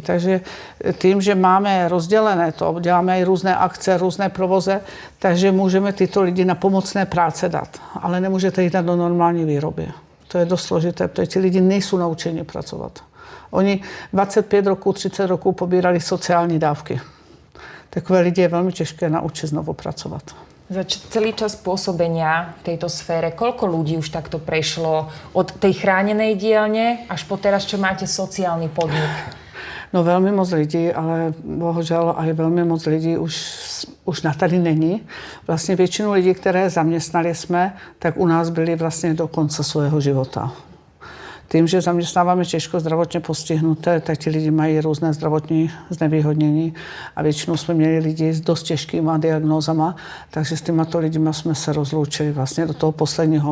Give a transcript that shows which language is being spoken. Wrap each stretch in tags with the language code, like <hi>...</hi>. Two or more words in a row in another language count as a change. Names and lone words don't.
<cs>Takže tím, že máme rozdělené to, děláme i různé akce, různé provoze, takže můžeme tyto lidi na pomocné práce dát, ale nemůžete jít dát do normální výroby. To je dost složité, protože ti lidi nejsou naučeni pracovat. Oni 25 roků, 30 roků pobírali sociální dávky. Takové lidi je velmi těžké naučit znovu pracovat.</cs> <sk>Za celý čas pôsobenia v tejto sfére, koľko ľudí už takto prešlo od tej chránenej dielne až po teraz, čo máte sociálny podnik?</sk> <cs>No velmi moc lidí, ale bohužel aj velmi moc lidí už na tady není. Vlastně většinu lidí, které zaměstnali jsme, tak u nás byli vlastně do konce svého života. Tím, že zaměstnáváme těžko zdravotně postihnuté, tak ti lidi mají různé zdravotní znevýhodnění a většinou jsme měli lidi s dost těžkýma diagnózama, takže s těmato lidmi jsme se rozloučili vlastně do toho posledního.</cs>